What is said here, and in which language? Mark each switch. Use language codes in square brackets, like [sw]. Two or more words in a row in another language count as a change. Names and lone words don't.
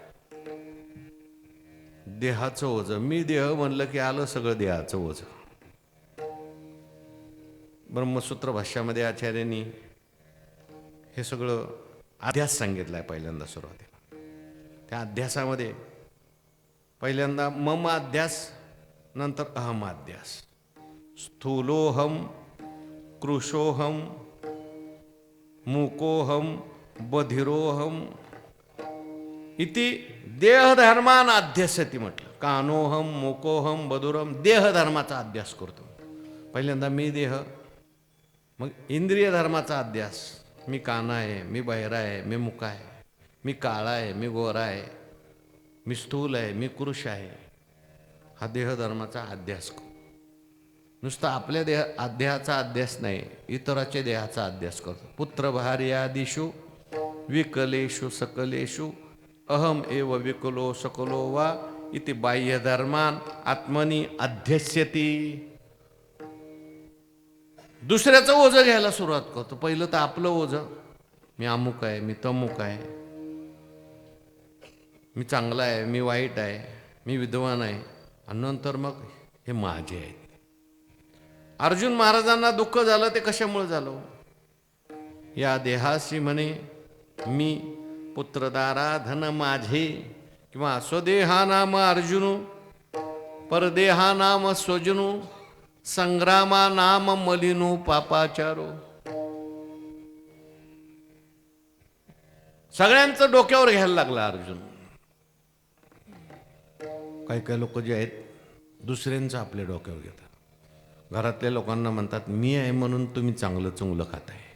[mr] देहाचं ओझं. मी देह म्हणलं की आलं सगळं देहाचं ओझं. ब्रह्मसूत्र भाष्यामध्ये आचार्यांनी हे सगळं अध्यास सांगितलं आहे पहिल्यांदा सुरुवातीला. त्या अध्यासामध्ये पहिल्यांदा [sa] मम अध्यास, [mr] नंतर [sa] अहम अध्यास. स्थूलोहम, कृशोहम, मुकोहम, बधिरोहम इति देहधर्मान अध्यासती [mr] म्हटलं. [sa] कानोहम, मुकोहम, बधुरम [mr] देहधर्माचा अध्यास करतो. पहिल्यांदा मी देह, मग इंद्रिय धर्माचा अध्यास. मी काना आहे, मी बहिरा आहे, मी मुका आहे, मी काळा आहे, मी गोरा आहे, मी स्थूल आहे, मी पुरुष आहे. हा देहधर्माचा अध्यास. नुसता आपल्या देहाचा अध्यास नाही, इतराच्या देहाचा अध्यास करतो. [sa] पुत्र भार्यादिषु विकलेषु सकलेषु अहम एव विकलो सकलो वा इति बाह्यधर्मान आत्मनी अध्यस्यती. [mr] दुसऱ्याचं ओझं घ्यायला सुरुवात करतो. पहिलं तर आपलं ओझं, मी अमुक आहे, मी तमुक आहे, मी चांगला आहे, मी वाईट आहे, मी विद्वान आहे, आणि नंतर मग हे माझे आहेत. अर्जुन महाराजांना दुःख झालं ते कशामुळे झालं? या देहाशी म्हणे मी पुत्रदारा धन माझे, किंवा स्वदेहा नाम अर्जुनु परदेहा नाम स्वजनु संग्रामा नाम मलिनो पापाचारो. सगळ्यांचं डोक्यावर घ्यायला लागला अर्जुन. काही काही लोक जे आहेत दुसऱ्यांचं आपल्या डोक्यावर घेतात. घरातल्या लोकांना म्हणतात मी आहे म्हणून तुम्ही चांगलं चुंगलं खाताय.